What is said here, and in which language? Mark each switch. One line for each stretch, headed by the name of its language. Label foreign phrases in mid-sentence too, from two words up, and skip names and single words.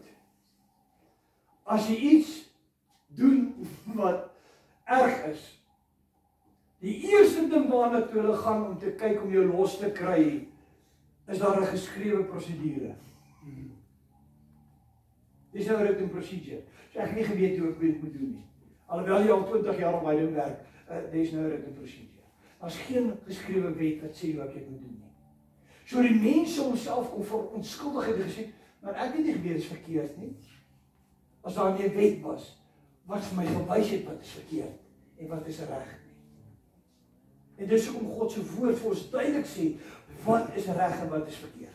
Afrikaans: As jy iets doen wat erg is, die eerste ding waarna toe hulle gaan om te kyk om jou los te kry, is daar 'n geskrewe prosedure. Dis nou 'n
English: written procedure.
Afrikaans: So ek het nie geweet hoe ek dit moet doen nie. Alhoewel jy al 20 jaar op my ding werk, dis nou 'n
English: written procedure.
Afrikaans: Daar's geen geskrewe wet wat sê hoe ek dit moet doen nie. So die mense homself kom verontskuldig het gesê, maar ek het nie geweet dit is verkeerd nie. As daar nie 'n wet was, wat vir my gewys het wat is verkeerd en wat is reg nie. En dis hoekom God se woord vir ons duidelik sê, wat is reg en wat is verkeerd.